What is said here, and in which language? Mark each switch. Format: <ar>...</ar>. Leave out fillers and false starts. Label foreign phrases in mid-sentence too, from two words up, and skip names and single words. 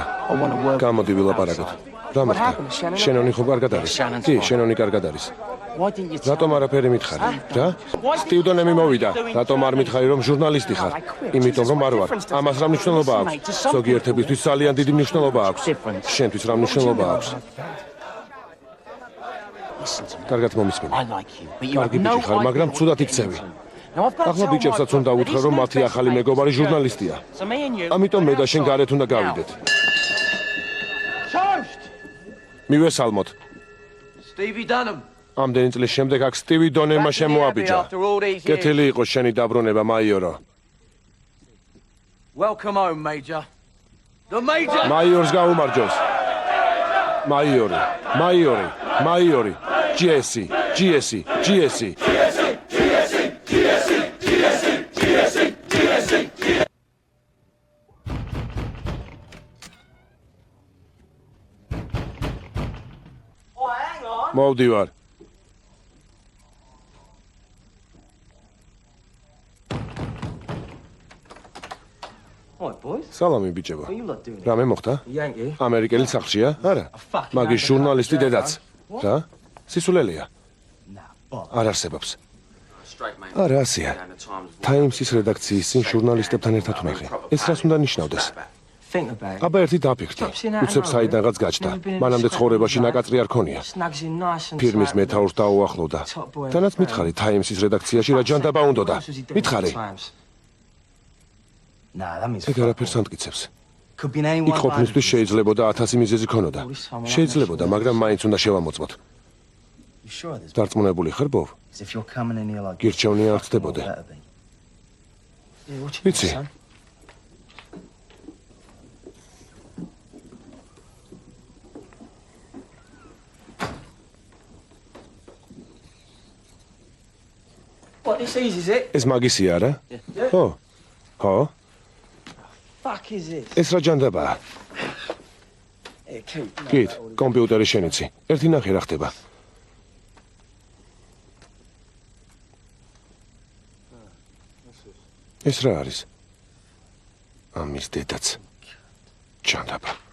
<en>I want to work.</en> <ka>გამოდი ვილაპარაკოთ. რა მოხდა? შენონი ხო კარგად არის? კი, შენონი კარგად არის.</ka> <en>Why didn't you tell</en> <ka>რატომ არაფერი მითხარი? რა? სტივ დონემი მოვიდა. რატომ არ მითხარი რომ ჟურნალისტი ხარ? იმიტომ რომ არ ვარ. ამას რა მნიშვნელობა აქვს? ზოგიერთებისთვის ძალიან დიდი მნიშვნელობა აქვს. შენთვის რა მნიშვნელობა აქვს?</ka> <en>Listen to me.</en> <ka>კარგად მომისმინე.</ka> <en>I like you, but you have</en> <ka>კარგი</ka> <en>no</en> <ka>ბიჭი ხარ, მაგრამ</ka> <en>idea</en> <ka>ცუდად</ka> <en>what</en> <ka>იქცევი.</ka> <en>it means. Now I've got to</en> <ka>ახლა</ka> <en>tell</en> <ka>ბიჭებსაც</ka> <en>my</en> <ka>უნდა</ka> <en>brother,</en> <ka>უთხრა</ka> <en>but</en> <ka>რომ</ka> <en>he's</en> <ka>მათი</ka> <en>no</en> <ka>ახალი</ka> <en>best mate,</en> <ka>მეგობარი</ka> <en>he's</en> <ka>ჟურნალისტია.</ka> <en>So me and you.</en> <ka>ამიტომ მე და შენ გარეთ უნდა გავიდეთ. მივესალმოთ. Stevie Dunham. ამდენი წლის შემდეგ აქ სტივი დონემა შემოაბიჯა.</ka> <en>After all these years.</en> <ka>კეთილი იყო შენი დაბრუნება, მაიორო.</ka> <en>Welcome home, Major. The Major!</en> <ka>მაიორს გაუმარჯოს. მაიორი. GSC. მოვდივარ.</ka> <en>All right, boys.</en> <ka>სალამი ბიჭებო.</ka> <en>What you lot doing?</en> <ka>რამე მოხდა? Yankee. ამერიკელი სახლშია? არა. Fuck. მაგის ჟურნალისტი დედაც. რა? სისულელია.</ka> <en>Nah, Bob.</en> <ka>არ არსებობს. არა, ასია. Times-ის რედაქციის წინ ჟურნალისტებთან ერთად ვნახე. ეს რას უნდა ნიშნავდეს?</ka> <en>Think about it.</en> <ka>აბა ერთი დაფიქრდი. უცებ საიდანღაც გაჩნდა. მანამდე ცხოვრებაში ნაკაწრი არ ქონია.</ka> <en>Snugs in nice and</en> <ka>ფირმის</ka> <en>tight.</en> <ka>მეთაურს დაუახლოვდა. თანაც მითხარი Times-ის რედაქციაში რა ჯანდაბა უნდოდა. მითხარი.</ka> <en>Nah, that means</en> <ka>ეგ არაფერს ამტკიცებს.</ka> <en>could be in any</en> <ka>იქ one ყოფნისთვის შეიძლებოდა 1000 მიზეზი ქონოდა. შეიძლებოდა, მაგრამ მაინც უნდა შევამოწმოთ.</ka> <en>You sure there's</en> <ka>დარწმუნებული ხარ, ბოვ?</ka> <en>if you're coming in here like</en> <ka>გირჩევნი არ ხდებოდა.</ka> <en>Yeah, what you</en> <ka>Ვიცი.</ka> <en>son? What this is it?</en> <ka>ეს მაგისია რა? ხო?</ka> <en>Fuck is this?</en> <ka>ეს რა ჯანდაბაა?</ka> <en>Hey, keep.</en> <ka>გით, კომპიუტერი შენიცი. ერთი ნახე რა ხდება. ეს რა არის? ამის დედაც. ჯანდაბა.</ka>